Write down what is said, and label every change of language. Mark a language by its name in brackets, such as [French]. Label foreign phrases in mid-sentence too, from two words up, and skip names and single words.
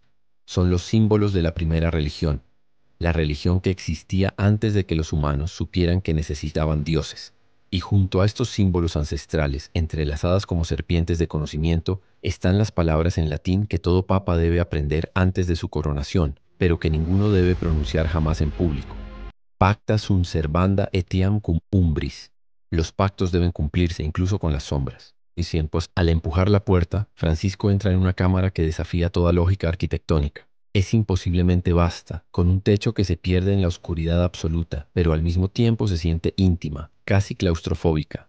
[Spanish] Son los símbolos de la primera religión, la religión que existía antes de que los humanos supieran que necesitaban dioses. Y junto a estos símbolos ancestrales, entrelazadas como serpientes de conocimiento, están las palabras en latín que todo papa debe aprender antes de su coronación, pero que ninguno debe pronunciar jamás en público. [Latin] Pacta sunt servanda etiam cum umbris. [Spanish] Los pactos deben cumplirse incluso con las sombras. Y pues, al empujar la puerta, Francisco entra en una cámara que desafía toda lógica arquitectónica. Es imposiblemente vasta, con un techo que se pierde en la oscuridad absoluta, pero al mismo tiempo se siente íntima, casi claustrofóbica.